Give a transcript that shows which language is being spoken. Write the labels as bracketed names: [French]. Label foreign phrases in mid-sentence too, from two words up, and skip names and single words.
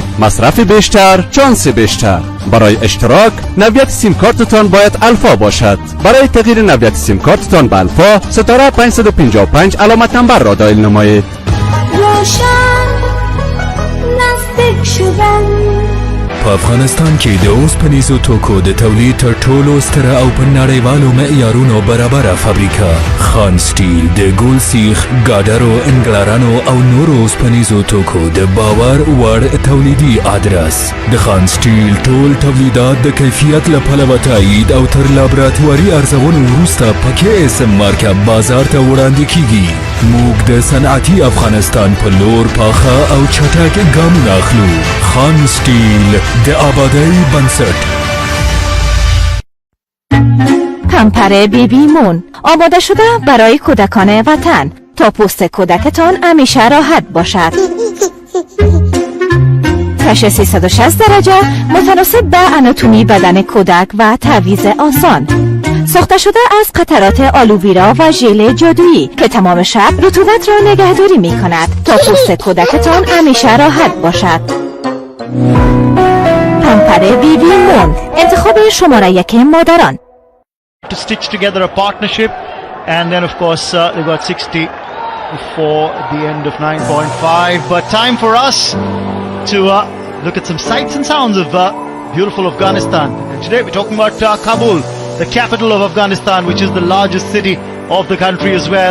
[Persian] مصرف بیشتر، چانس بیشتر. برای اشتراک نویت سیم کارتتان باید الفا باشد. برای تغییر نویت سیم کارتتان به الفا ستاره 555 علامت نمبر را دایل نمایید. روشن نزدیک شدن. [Pashto] په افغانستان کې د اوسپنیزو توکو د تولید تر ټولو ستره او په نړیوالو معیارونو برابره فابریکه خان سټیل د ګول سیخ ګاډرو انګلرانو او نورو اوسپنیزو توکو د باور وړ تولیدي ادرس د خان سټیل ټول تولیدات د کیفیت له پلوه تایید او تر لابراتواري ارزونو وروسته په KSM مارکه بازار ته وړاندې کیږي. موږ د صنعتي افغانستان په لور پاخه او چټک ګامونه اخلو. خان سټیل د آبادی بنسټ. [Persian] پمپر بیبی مون آماده شده برای کودکان وطن تا پوست کودکتان همیشه راحت باشد. کش 360 درجه متناسب به آناتومی بدن کودک و تعویض آسان. ساخته شده از قطرات آلوویرا و ژل جادویی که تمام شب رطوبت را نگهداری می کند تا پوست کودکتان همیشه راحت باشد. پمپر بیبی مون، انتخاب شماره 1 مادران. [English] To stitch together a partnership, and then of course they got 60 before the end of 9.5. But time for us to look at some sights and sounds of beautiful Afghanistan. And today we're talking about Kabul, the capital of Afghanistan, which is the largest city of the country as well.